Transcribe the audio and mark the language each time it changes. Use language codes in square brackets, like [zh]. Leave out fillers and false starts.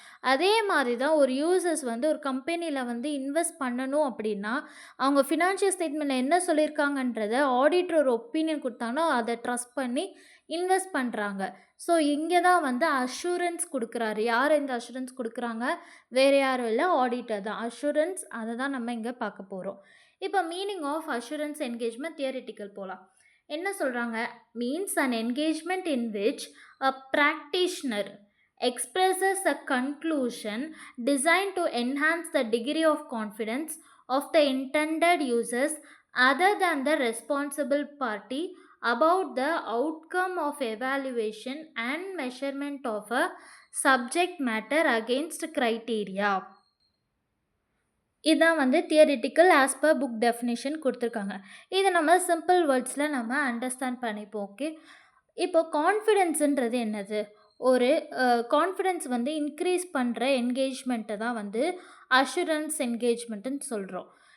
[ta] அதே மாதிரி தான் ஒரு யூசர்ஸ் ஒரு கம்பெனியில் இன்வெஸ்ட் பண்ணணும் அப்படின்னா, அவங்க ஃபினான்ஷியல் ஸ்டேட்மெண்ட்டில் என்ன சொல்லியிருக்காங்கன்றத ஆடிட்டர் ஒரு ஒப்பீனியன் கொடுத்தாங்கன்னா அதை ட்ரஸ்ட் பண்ணி இன்வெஸ்ட் பண்ணுறாங்க. ஸோ இங்கே தான் அஷூரன்ஸ் கொடுக்குறாரு. யார் இந்த அஷூரன்ஸ் கொடுக்குறாங்க? வேறு யாரும் இல்லை, ஆடிட்டர் தான். அஷூரன்ஸ் அதை தான் நம்ம இங்கே பார்க்க போகிறோம். இப்போ meaning of assurance engagement theoretical போகலாம். என்ன சொல்கிறாங்க? [en] Means an engagement in which a practitioner expresses a conclusion designed to enhance the degree of confidence of the intended users other than the responsible party about the outcome of evaluation and measurement of a subject matter against criteria. [ta] இதான் theoretical as per book definition கொடுத்துருக்காங்க. இதை நம்ம simple வேர்ட்ஸில் நம்ம understand பண்ணிப்போம். Okay, இப்போ கான்ஃபிடென்ஸுன்றது என்னது? ஒரு confidence increase பண்ணுற என்கேஜ்மெண்ட்டை தான் அஷூரன்ஸ் என்கேஜ்மெண்ட்டுன்னு சொல்கிறோம்.